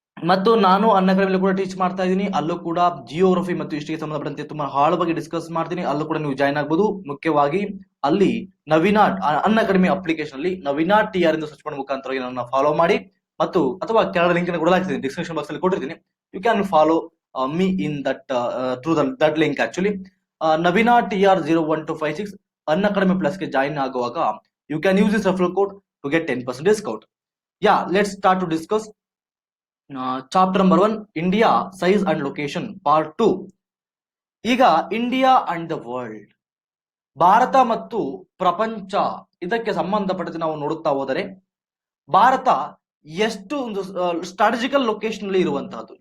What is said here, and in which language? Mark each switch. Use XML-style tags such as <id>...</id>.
<kn>ಮತ್ತು ನಾನು ಅನ್ಅಕಾಡೆಮಿಯಲ್ಲಿ ಕೂಡ ಟೀಚ್ ಮಾಡ್ತಾ ಇದ್ದೀನಿ. ಅಲ್ಲೂ ಕೂಡ ಜಿಯೋಗ್ರಫಿ ಮತ್ತು ಹಿಸ್ಟರಿಗೆ ಸಂಬಂಧಪಟ್ಟಂತೆ ತುಂಬಾ ಹಾಳು ಬಗ್ಗೆ ಡಿಸ್ಕಸ್ ಮಾಡ್ತೀನಿ. ಅಲ್ಲೂ ಕೂಡ ನೀವು ಜಾಯ್ನ್ ಆಗ್ಬೋದು. ಮುಖ್ಯವಾಗಿ ಅಲ್ಲಿ ನವೀನ ಅನ್ಅಕಾಡೆಮಿ ಅಪ್ಲಿಕೇಶನ್ ಅಲ್ಲಿ ನವೀನ ಟಿ.ಆರ್ ಎಂದು ಸರ್ಚ್ ಮಾಡೋ ಮುಖಾಂತರ ನನ್ನ ಫಾಲೋ ಮಾಡಿ, ಮತ್ತು ಅಥವಾ ಕೆಳಗಡೆ ಲಿಂಕ್ ಅನ್ನು ಕೊಡಲಾಗ್ತೀನಿ, ಡಿಸ್ಕ್ರಿಪ್ಷನ್ ಬಾಕ್ಸ್ ಅಲ್ಲಿ ಕೊಟ್ಟಿರ್ತೀನಿ.</kn> <en>You can follow me in that through that link actually.</en> <kn>Naveen ಟಿ.ಆರ್ 01256 Unacademy plus ಗೆ ಜಾಯಿನ್ ಆಗುವಾಗ</kn> <en>You can use this referral code to get 10% discount. Let's start to discuss chapter number 1 India size and location part 2.</en> <kn>ಈಗ</kn> <en>India and the world,</en> <kn>Bharat ಮತ್ತು ಪ್ರಪಂಚ, ಇದಕ್ಕೆ ಸಂಬಂಧಪಟ್ಟಂತೆ ನಾವು ನೋಡುತ್ತಾ ಹೋದರೆ ಭಾರತ ಎಷ್ಟು ಒಂದು ಸ್ಟ್ರಾಟಜಿಕಲ್ ಲೊಕೇಶನ್ ಅಲ್ಲಿ ಇರುವಂತಹದ್ದು.</kn>